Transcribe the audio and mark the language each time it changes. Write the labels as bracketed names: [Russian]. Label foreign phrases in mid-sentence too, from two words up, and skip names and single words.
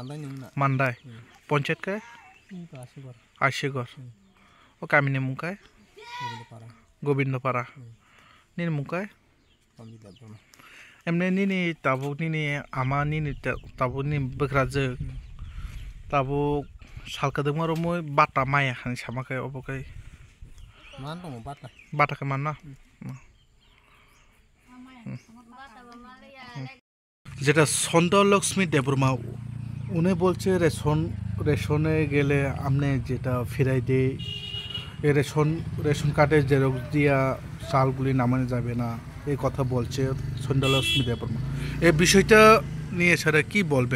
[Kok Borok] mandai poncet kai ashigor o kamini mukai gobindo para nini mukai emne nini tabu nini ama nini tabu nini bekraje tabu salkadeng maro moi bata maya han sama kai obo kai man to bata ke mana [Bangla] যেটা সন্ধ্যা লক্ষ্মী দেববর্মা উনি বলছে রেশনে গেলে আপনি যেটা ফিরাই দেয় এই [English] ration card [Bangla] জেরক্স দিয়া চালগুলি নামানো যাবে না এই কথা বলছে সন্ধ্যা লক্ষ্মী দেববর্মা এই বিষয়টা নিয়ে স্যার কি বলবেন